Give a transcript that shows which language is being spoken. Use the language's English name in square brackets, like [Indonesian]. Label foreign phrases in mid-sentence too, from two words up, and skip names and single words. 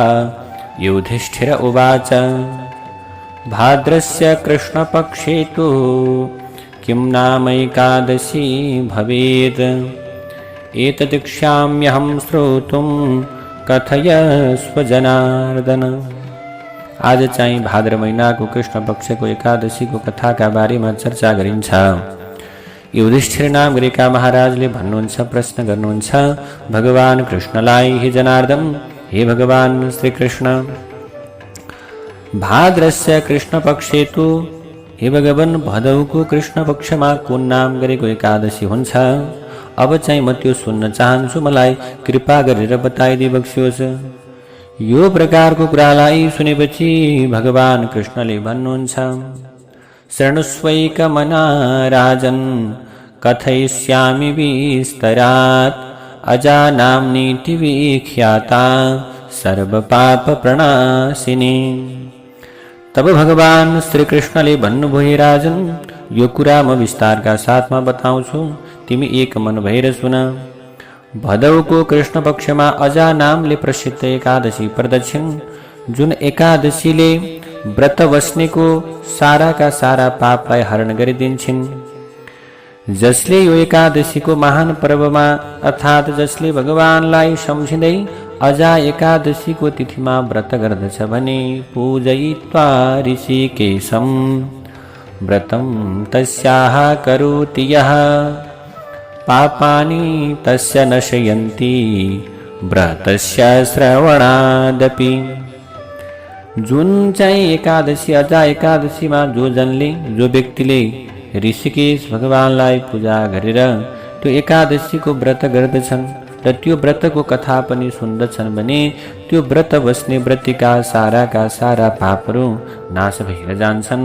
[Sanskrit] युधिष्ठिर उवाच भाद्रस्य कृष्णपक्षे तु किं नाम एकादशी भवेत् एतदिच्छाम्यहं श्रोतुं कथयस्व जनार्दन। [Nepali] आज चाहिँ भाद्र महिनाको कृष्ण पक्षको एकादशीको कथाका बारेमा चर्चा गरिन्छ। युधिष्ठिर नाम गरेका महाराजले भन्नुहुन्छ, प्रश्न गर्नुहुन्छ भगवान कृष्णलाई, हे जनार्दन, हे भगवान श्री कृष्ण, [Sanskrit] भाद्रस्य कृष्ण पक्षे तु, [Nepali] हे भगवान, भदौको कृष्ण पक्षमा कुन नाम गरेको एकादशी हुन्छ? अब चाहिँ म त्यो सुन्न चाहन्छु, मलाई कृपा गरेर बताइदिबक्सियोस्। यो प्रकारको कुरालाई सुनेपछि भगवान कृष्णले भन्नुहुन्छ, [Sanskrit] शृणुष्वैकमना राजन् कथयिष्यामि विस्तरात् अजा नाम्नीति विख्याता सर्वपापप्रणाशिनी। [Nepali] तब भगवान श्री कृष्णले भन्नुभयो, हे राजन, यो कुरा म विस्तारका साथमा बताउँछु, तिमी एक मन भएर सुन। भदौको कृष्ण पक्षमा अजा नामले प्रसिद्ध एकादशी पर्दछन्, जुन एकादशीले व्रत बस्नेको साराका सारा पापलाई हरण गरिदिन्छन्। जसले यो एकादशीको महान पर्वमा अर्थात् जसले भगवानलाई सम्झिँदै अजा एकादशीको तिथिमा व्रत गर्दछ भने [Sanskrit] पूजयित्वा ऋषिकेशं व्रतं तस्याः करोति यः पापानि तस्य नशयन्ति व्रतस्य श्रवणादपि। [Nepali] जुन चाहिँ एकादशी अजा एकादशीमा जो व्यक्तिले ऋषिकेश भगवानलाई पूजा गरेर त्यो एकादशीको व्रत गर्दछन् र त्यो व्रतको कथा पनि सुन्दछन् भने त्यो व्रत बस्ने व्रतिका साराका सारा पापहरू नाश भएर जान्छन्।